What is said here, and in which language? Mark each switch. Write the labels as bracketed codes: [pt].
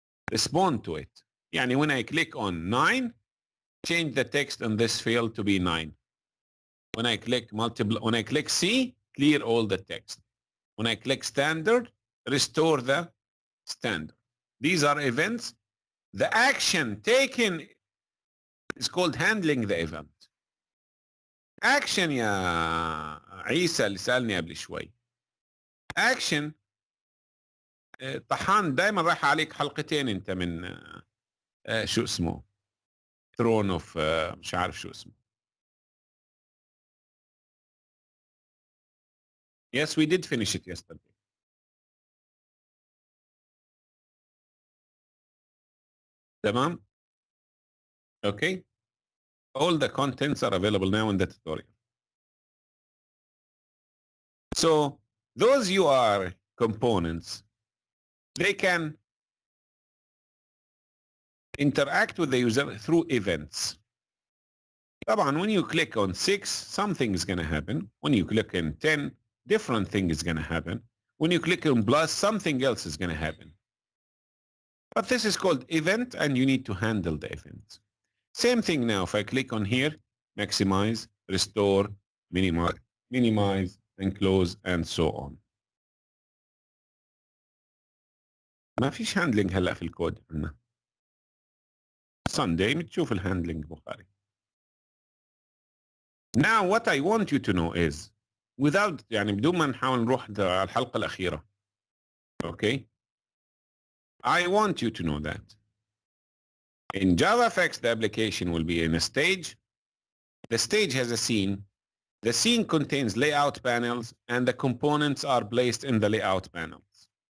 [en] Respond to it. [ar] يعني [en] when I click on 9, change the text on this field to be 9. When I click C, clear all the text. When I click standard, restore the standard. These are events. The action taken is called handling the event. [ar] Action يا عيسى اللي سألني قبل شوي. Action طحان دايما راح عليك حلقتين انت من شو اسمه ثرون اوف مش عارف شو اسمه. [en] Yes, we did finish it yesterday. [ar] تمام? [en] Okay. All the contents are available now in the tutorial. So those UR components, they can interact with the user through events. [ar] طبعا [en] when you click on 6, something is going to happen. When you click on 10, different thing is going to happen. When you click on plus, something else is going to happen. But this is called event, and you need to handle the event. Same thing now. If I click on here, maximize, restore, minimize, and close, and so on. [ar] ما فيش handling هلا في الكود عندنا. [en] Sunday [ar] بتشوف الhandling بخاري. [en] Now what I want you to know is, without [ar] يعني بدون ما نحاول نروح على الحلقة الأخيرة. [en] Okay? I want you to know that in Javafx, the application will be in a stage. The stage has a scene. The scene contains layout panels, and the components are placed in the layout panels.